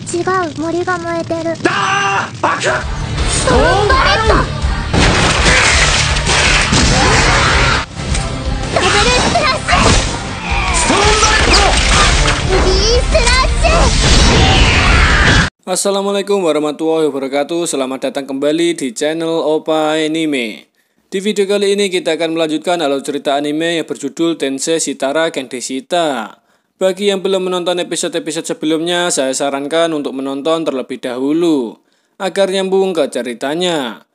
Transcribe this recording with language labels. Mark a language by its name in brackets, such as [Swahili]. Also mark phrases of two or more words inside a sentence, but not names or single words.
[Japanese] 違う、森が燃えてる。だー、バカ。ストーンバレット。ダブルスプラッシュ。ストーンバレット。ヘビースラッシュ。 [Arabic] السلام عليكم ورحمة الله وبركاته. [Indonesian] Selamat datang kembali di channel Opa Anime. Di video kali ini kita akan melanjutkan alur cerita anime yang berjudul Tensei Shitara Gendeshita. Bagi yang belum menonton episode-episode sebelumnya, saya sarankan untuk menonton terlebih dahulu agar nyambung ke ceritanya.